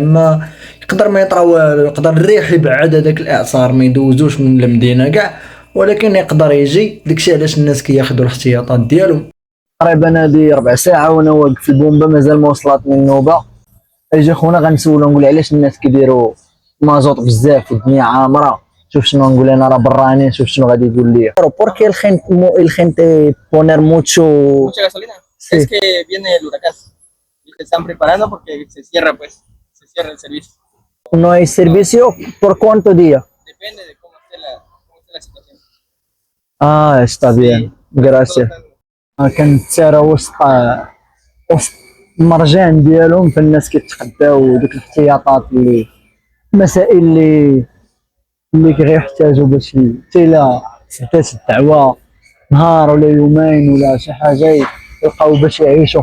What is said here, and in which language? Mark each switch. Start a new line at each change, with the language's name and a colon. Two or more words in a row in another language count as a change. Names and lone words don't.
Arabic: ما يقدر ما يطرا والو، يقدر الريح يبعد هذاك الاعصار ما يدوزوش من المدينه كاع، ولكن يقدر يجي. داكشي علاش الناس كياخذوا الاحتياطات ديالهم. تقريبا هادي 4 ساعة وانا واقف في البومبا مازال ما وصلتني النوبه. اجي خونا غنسولو نقول علاش الناس كيديروا مازوط بزاف في الدنيا عامره. شوف شنو نقول انا، راه براني. شوف شنو غادي يقول لي.
Spanish: Porque el gente poner Mucha gasolina. Sí. Es que viene el huracán y se están preparando porque se cierra, pues, se cierra el servicio. no hay servicio por cuánto día. Depende de cómo esté la situación. Está bien. Gracias.
Arabic: كانت سيارة وسط المرجان ديالهم، فالناس كيتخداو دوك الاحتياطات المسائل اللي كيحتاجوا باش حتى الا سدات الدعوة نهار ولا يومين ولا شي حاجة يلقاو باش يعيشوا.